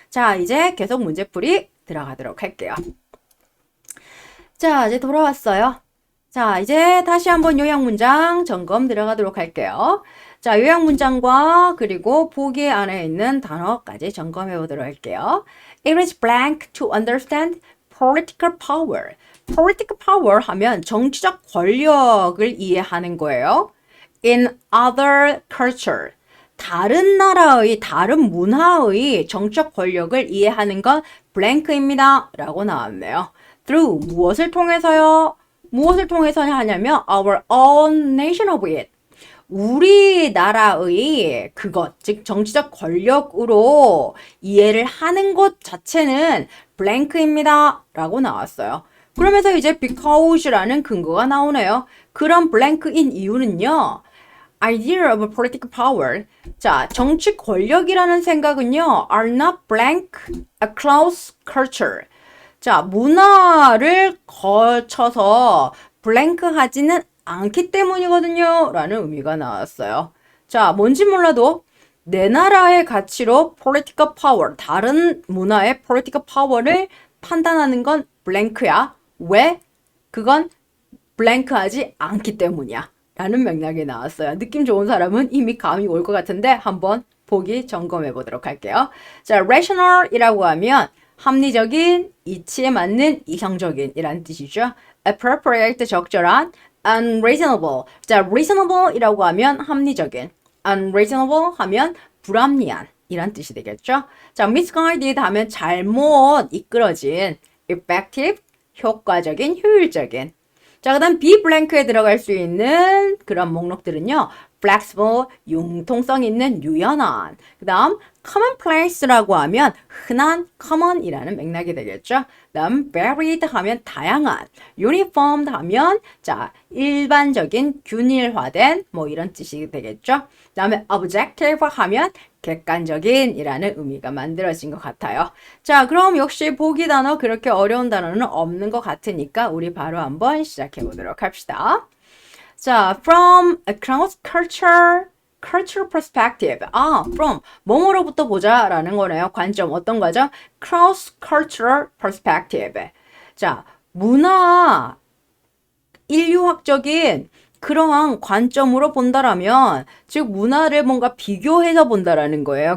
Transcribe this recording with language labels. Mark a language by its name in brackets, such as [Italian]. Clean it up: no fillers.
[Korean] 자, 이제 계속 문제풀이 들어가도록 할게요. 자, 이제 돌아왔어요. 자, 이제 다시 한번 요약문장 점검 들어가도록 할게요. 자, 요약문장과 그리고 보기 안에 있는 단어까지 점검해 보도록 할게요. [English] It is blank to understand political power. [Korean] political power 하면 정치적 권력을 이해하는 거예요. [English] In other culture. [Korean] 다른 나라의, 다른 문화의 정치적 권력을 이해하는 건 blank입니다. 라고 나왔네요. Through 무엇을 통해서요? 무엇을 통해서 하냐면 [English] our own nation of it. [Korean] 우리나라의 그것, 즉 정치적 권력으로 이해를 하는 것 자체는 blank입니다. 라고 나왔어요. 그러면서 이제 because라는 근거가 나오네요. 그런 blank인 이유는요. [English] idea of political power. [Korean] 자, 정치 권력이라는 생각은요. [English] are not blank across culture. [Korean] 자, 문화를 거쳐서 블랭크하지는 않기 때문이거든요. 라는 의미가 나왔어요. 자, 뭔지 몰라도 내 나라의 가치로 political power, 다른 문화의 political power를 판단하는 건 블랭크야. 왜? 그건 블랭크하지 않기 때문이야. 라는 맥락이 나왔어요. 느낌 좋은 사람은 이미 감이 올 것 같은데 한번 보기 점검해 보도록 할게요. 자, rational이라고 하면 합리적인, 이치에 맞는, 이성적인 이란 뜻이죠. appropriate, 적절한, unreasonable. 자, reasonable이라고 하면 합리적인, unreasonable 하면 불합리한 이란 뜻이 되겠죠. 자, misguided 하면 잘못 이끌어진, effective, 효과적인, 효율적인. 자, 그 다음 be blank에 들어갈 수 있는 그런 목록들은요. flexible, 융통성 있는, 유연한. 그 다음 commonplace라고 하면 흔한, common이라는 맥락이 되겠죠. 그 다음 varied 하면 다양한, uniformed 하면 자 일반적인, 균일화된 뭐 이런 뜻이 되겠죠. 그 다음에 objective 하면 객관적인 이라는 의미가 만들어진 것 같아요. 자, 그럼 역시 보기 단어 그렇게 어려운 단어는 없는 것 같으니까 우리 바로 한번 시작해 보도록 합시다. [English] 자, from across cultural perspective. [Korean] 아, from 뭐뭐로부터 보자라는 거네요. 관점 어떤 거죠? [English] cross cultural perspective. [Korean] 자, 문화 인류학적인 그러한 관점으로 본다라면 즉 문화를 뭔가 비교해서 본다라는 거예요.